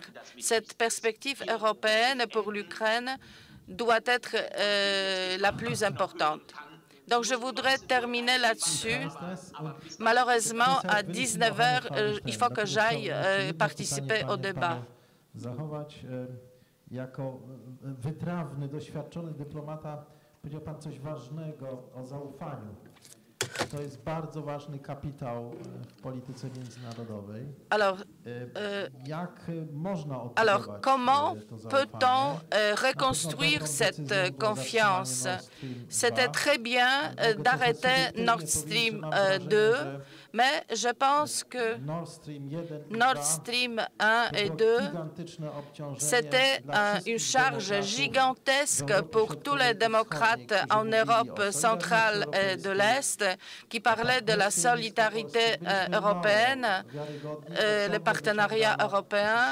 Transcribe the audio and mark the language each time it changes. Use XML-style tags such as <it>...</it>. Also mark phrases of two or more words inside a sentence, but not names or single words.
<fr>Cette perspective européenne pour l'Ukraine doit être la plus importante. Donc, je voudrais terminer là-dessus. Malheureusement, à 19 heures, il faut que j'aille participer au débat.</fr> <pl>Jako wytrawny, doświadczony dyplomata powiedział Pan coś ważnego o zaufaniu. To jest bardzo ważny kapitał w polityce międzynarodowej.</pl> <fr>Alors, comment peut-on reconstruire cette confiance? C'était très bien d'arrêter Nord Stream 2, mais je pense que Nord Stream 1 et 2, c'était une charge gigantesque pour tous les démocrates en Europe centrale et de l'Est qui parlaient de la solidarité européenne, le partenariat européen.</fr>